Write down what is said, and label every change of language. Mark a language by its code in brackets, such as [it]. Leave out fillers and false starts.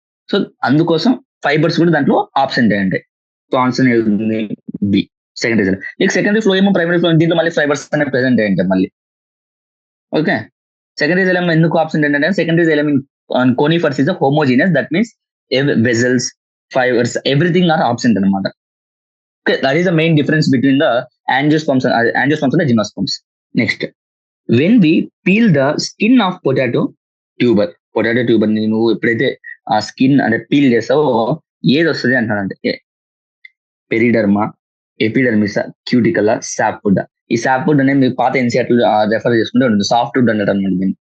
[te] So అందుకోసం fibres కూడా దాంట్లో ఆప్షన్ ఉంటాయి. సో ఆన్సర్ ఏది? B, secondary xylem. ఇక సెకండరీ ఫ్లో ఏమో ప్రైమరీ ఫ్లో, దీంట్లో మళ్ళీ ఫైబర్స్ అనేవి ప్రెసెంట్ అయ్యి మళ్ళీ. ఓకే, సెకండరీ జైలం ఎందుకు ఆప్షన్ ఏంటంటే secondary xylem in కోనిఫర్స్ is homogeneous, that means vessels, fibres, everything are absent అనమాట. [en] Okay, that is the main difference between the angiosperms and the gymnosperms. Next, when we peel the skin of potato tuber [te] ని నువ్వు ఎప్పుడైతే ఆ skin అంటే peel చేస్తావో ఏది వస్తుంది అంటానంటే పెరిడర్మా, ఎపిడర్మిసా, క్యూటికలా, సాప్వుడ్. ఈ సాప్వుడ్ అనేది మీరు పాత ఎన్సీఆర్ రెఫర్ చేసుకుంటే ఉంటుంది, సాఫ్ట్ వుడ్ అంటారు అనమాట దీన్ని.